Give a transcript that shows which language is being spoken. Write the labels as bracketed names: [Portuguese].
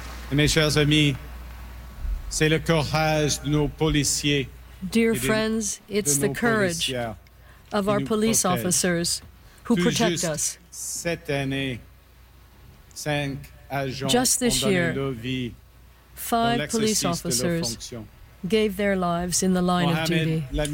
[French] Mes chers amis, c'est le courage de nos policiers. [English] Dear friends, it's the courage of our police officers who protect us. [French] Cette année, 5 agents ont donné leur vie. [English] 5 police officers gave their lives in the line of duty.